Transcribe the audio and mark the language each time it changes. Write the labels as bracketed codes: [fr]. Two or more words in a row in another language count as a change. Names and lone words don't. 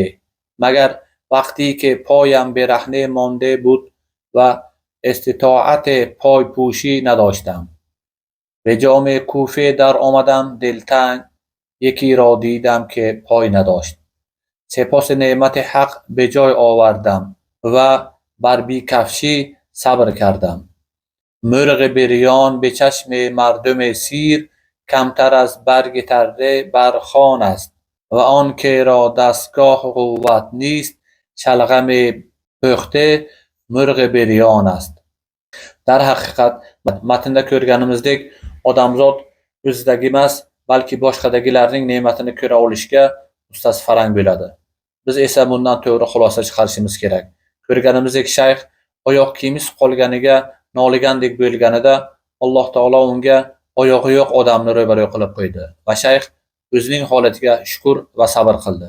[fa] مگر وقتی که پایم برهنه مانده بود و استطاعت پای پوشی نداشتم. به جامع کوفه در آمدم دلتنگ یکی را دیدم که پای نداشت. سپاس نعمت حق به جای آوردم و بر بی‌کفشی صبر کردم. مرغ بریان به چشم مردم سیر کمتر از برگ تره بر خوان است و آن که را دستگاه قوت نیست شلغم پخته مرغ بریان است. [uz] در haqiqat matnda ko'rganimizdek odamzod o'zidagi emas, balki boshqadagilarning ne'matini ko'ra olishga ustasi farang bo'ladi. Biz esa bundan to'g'ri xulosa chiqarishimiz kerak. Ko'rganimizdek shayx oyoq kiyimsiz qolganiga noligandek bo'lganida Alloh taolo unga oyog'i yo'q odamni ro'baro qilib qo'ydi va shayx o'zining holatiga shukr va sabr qildi.